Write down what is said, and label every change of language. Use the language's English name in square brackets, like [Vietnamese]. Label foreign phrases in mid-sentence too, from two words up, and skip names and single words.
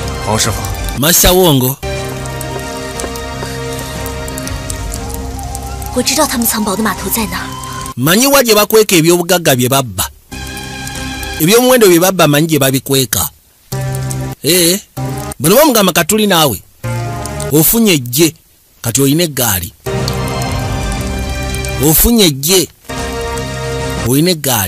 [Chinese] 好师傅。 [Ganda] Masa Wongo. [Chinese] 我知道他们藏宝的码头在哪儿。 [Ganda] Manyi wa gye bakweka ebyobugagga bye babba. Ebyomuwendo bye babba manyi gye babikweka. Bano bamugamba katuli naawe. Ofunye ejje kati oyina eggaali. Ofunye ejje oyina eggaali.